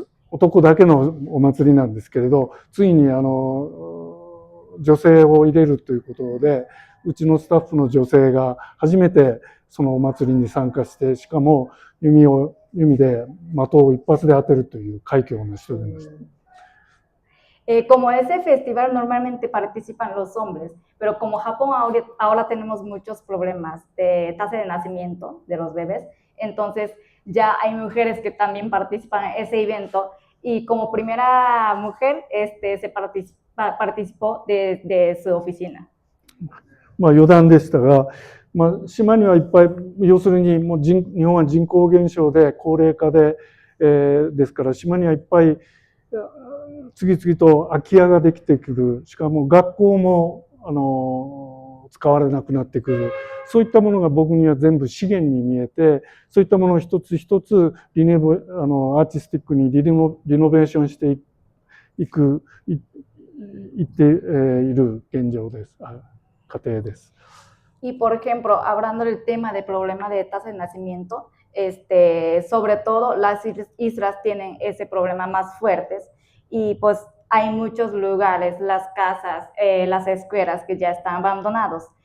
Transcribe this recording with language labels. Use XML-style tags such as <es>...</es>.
<ja>男だけのお祭りなんですけれど、ついに女性を入れるということで、うちのスタッフの女性が初めてそのお祭りに参加して、しかも弓で的を一発で当てるという快挙を成し遂げました。</ja> <es>Como ese festival normalmente participan los hombres, pero como Japón ahora tenemos muchos problemas de tasa de nacimiento de los bebés, entonces ya hay mujeres que también participan en ese evento y como primera mujer se participó de su oficina.</es> <ja>余談でしたが、島にはいっぱい、要するにもう日本は人口減少で高齢化で、ですから島にはいっぱい次々と空き家ができてくる、しかも学校も使われなくなってくる、そういったものが僕には全部資源に見えて、そういったものを一つ一つアーティスティックにリノベーションしていっている現状です。過程です。</ja> <es>Y por ejemplo, hablando del tema del problema de tasa de nacimiento, sobre todo las islas tienen ese problema más fuertes y pues hay muchos lugares, las casas, las escuelas que ya están abandonados.</es>